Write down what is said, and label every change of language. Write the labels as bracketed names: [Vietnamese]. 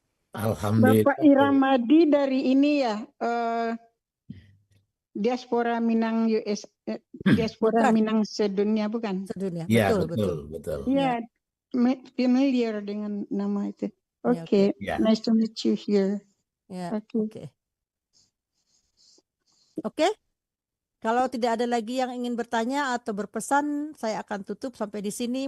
[Indonesian] Alhamdulillah. Bapak Iramadi dari ini ya, diaspora Minang US, diaspora Minang sedunia bukan? Sedunia, Ya, betul. Iya, familiar dengan nama itu. [English] Oke, nice to meet you here. [Indonesian] Ya, Oke. Oke. Kalau tidak ada lagi yang ingin bertanya atau berpesan, saya akan tutup sampai di sini.